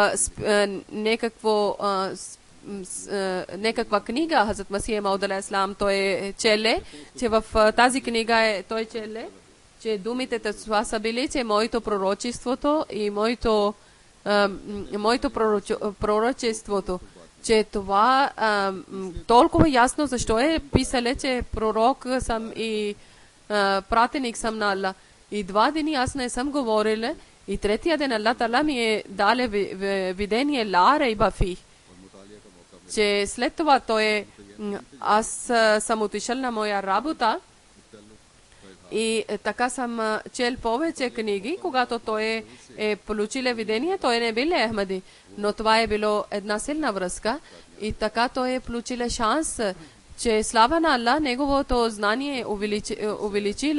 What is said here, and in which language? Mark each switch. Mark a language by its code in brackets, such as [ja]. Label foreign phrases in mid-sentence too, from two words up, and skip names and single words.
[bg] някаква книга Хазрат Масия Мауд [ar] عليه السلام [bg] той челе, че в тази книга той челе, че думите това са били, че моето пророчеството и моето пророчеството, че това толкова ясно защо е писале, че пророк съм и пратеник съм на Аллах. И 2 дни аз не съм говорила. И третия ден Аллах Тала ми е дале видение [ar] لا ريب في, [bg] че след това той аз съм отишъл на моя работа и така съм чел повече книги, когато той е получил видение, той не бил Ахмади, но това е било една силна връзка и така той е получил шанс, че слава на Аллах, неговото знание увеличило.